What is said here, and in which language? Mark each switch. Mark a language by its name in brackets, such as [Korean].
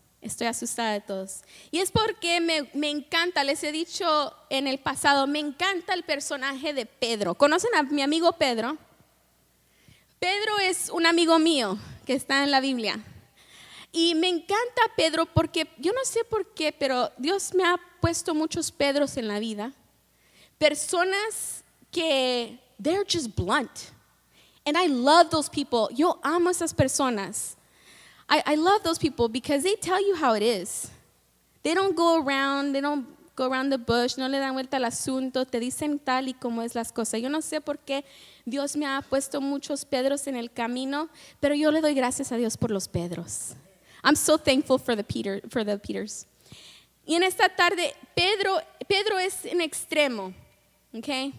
[Spanish] Estoy asustada de todos. Y es porque me encanta, les he dicho en el pasado, me encanta el personaje de Pedro. ¿Conocen a mi amigo Pedro? Pedro es un amigo mío que está en la Biblia. Y me encanta Pedro porque, yo no sé por qué, pero Dios me ha puesto muchos Pedros en la vida. Personas que, [English] they're just blunt. And I love those people. [Spanish] Yo amo a esas personas. [English] I love those people because they tell you how it is. They don't go around the bush, [Spanish] no le dan vuelta al asunto, te dicen tal y como es las cosas. Yo no sé por qué Dios me ha puesto muchos Pedros en el camino, pero yo le doy gracias a Dios por los Pedros. [English] I'm so thankful for the Peters. [Spanish] Y en esta tarde, Pedro es un extremo. [English] Okay?